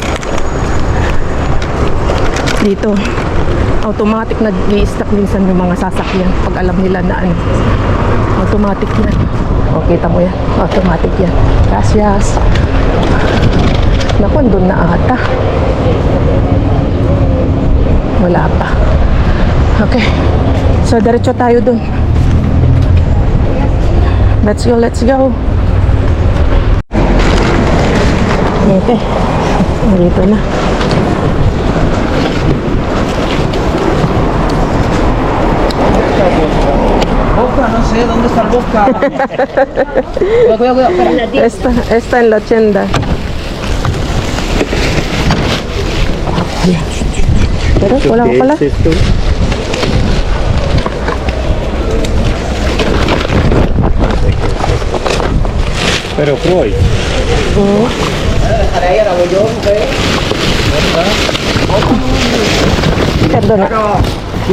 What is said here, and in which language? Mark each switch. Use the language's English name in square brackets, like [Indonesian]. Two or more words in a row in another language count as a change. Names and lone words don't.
[Filipino] Dito, automatic nag-i-stop minsan yung mga sasakyan pag alam nila na ano. Automatic yan. O, kita mo yan. Automatic yan. Gracias. Naku, andun na ata. Wala pa. Okay. So, diretso tayo dun. [English] Let's go, let's go. [Filipino] Okay. Dito na. [Spanish] Boca, no sé dónde está el Boca. Cuidado, espera. Esta en la tienda. Pero [Filipino] wala ko pala. [Spanish] Pero Freud. Perdona. Sí.